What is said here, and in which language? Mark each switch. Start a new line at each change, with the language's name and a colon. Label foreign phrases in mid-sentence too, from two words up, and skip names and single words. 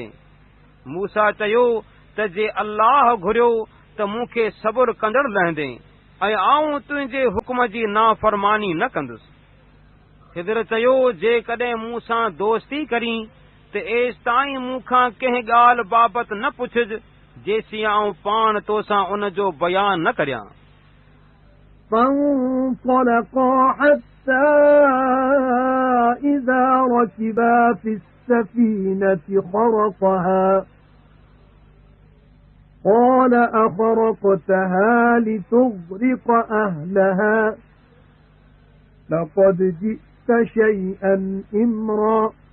Sindhi: मूसा चयो त जे अल्लाह घुरियो त मूंखे सब्र कंदड़ लहंदे ऐं आऊं तुंहिंजे हुक्म जी नाफ़रमानी न कंदुसि। ख़िदर चयो जेकॾहिं मूंसां दोस्ती करीं त एसि ताईं मूंखां कंहिं ॻाल्हि बाबति न पुछिज जेसीं आऊं पाण तोसां उन जो बयान न करियां।
Arabic: فانطلقا حتى إذا ركبا في السفينة خرقها قال أخرقتها لتغرق أهلها لقد جئت شيئا إمرا